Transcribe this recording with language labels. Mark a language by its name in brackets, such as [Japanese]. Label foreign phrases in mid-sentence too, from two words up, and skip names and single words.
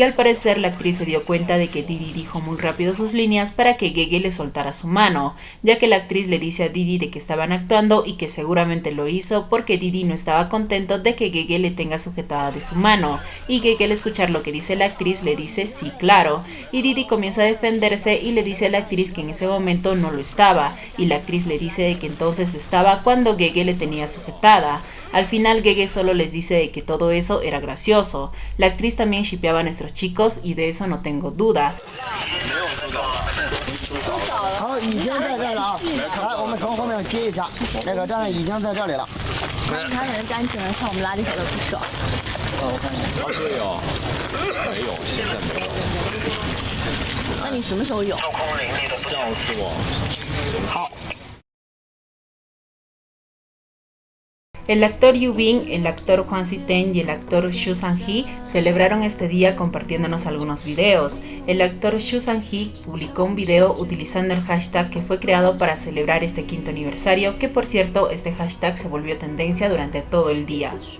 [Spanish] al parecer la actriz se dio cuenta de que Didi dijo muy rápido sus líneas para que Gege le soltara su mano, ya que la actriz le dice a Didi de que estaban actuando y que seguramente lo hizo porque Didi no estaba contento de que Gege le tenga sujetada de su mano, y Gege al escuchar lo que dice la actriz le dice sí claro, y Didi comienza a defenderse y le dice a la actriz que en ese momento no lo estaba, y la actriz le dice de que entonces lo estaba cuando Gege le tenía sujetada. Al final Gege solo les dice de que todo eso era gracioso. La actriz también shippeaba a nuestros chicos y de eso no tengo duda. [Chinese] 好，已经在这了啊！来，我们从后面接一下，那个站已经在这里了。他可能单纯的看我们拉力跑的不爽。我看一下。啊，对哦，没有，现在没有。那你什么时候有？笑死我！好。 [Spanish] El actor Yu Bin, el actor Hwang Si-tae y el actor Xu Sang-hee celebraron este día compartiéndonos algunos videos. El actor Xu Sang-hee publicó un video utilizando el hashtag que fue creado para celebrar este 5º aniversario, que por cierto este hashtag se volvió tendencia durante todo el día.